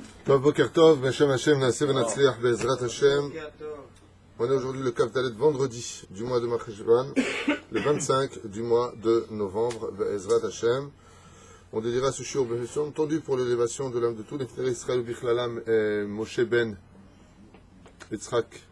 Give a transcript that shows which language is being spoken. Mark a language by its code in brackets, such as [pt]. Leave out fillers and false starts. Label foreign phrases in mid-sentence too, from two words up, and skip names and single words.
[he] טוב בוקר טוב, בשם השם, נעשה ונצליח, בעזרת השם. [fr] On est aujourd'hui le [he] כף דלת, [fr] vendredi du mois de Marcheshvan, le 25 du mois de novembre, [he] בעזרת השם. [fr] On dédiera ce shiur, bien entendu, pour l'élévation de l'âme de tous les frères Israël, Bichlalam, Moshe Ben Yitzhak.